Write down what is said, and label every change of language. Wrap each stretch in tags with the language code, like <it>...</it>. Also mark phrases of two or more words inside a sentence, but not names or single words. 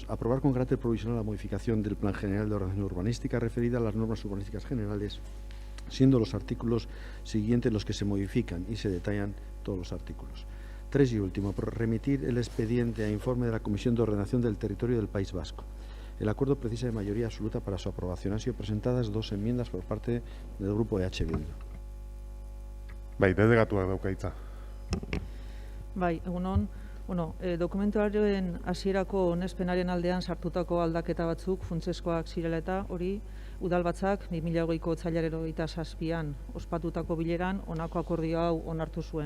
<es>Aprobar con carácter provisional la modificación del Plan General de Ordenación Urbanística referida a las normas urbanísticas generales, siendo los artículos siguientes los que se modifican y se detallan todos los artículos. 3 y último, remitir el expediente a informe de la Comisión de Ordenación del Territorio del País Vasco. El acuerdo precisa de mayoría absoluta para su aprobación. Han sido presentadas 2 enmiendas por parte del grupo EH Bildu.</es> <eu>Bai, delegatuak dauka hitza. Bai, egunon. Dokumentuaren hasierako onespenaren aldean sartutako aldaketa batzuk funtsezkoak zirela eta hori Udalbatzak 2020ko otsailaren 27an ospatutako bileran honako akordio hau onartu zuen.</eu>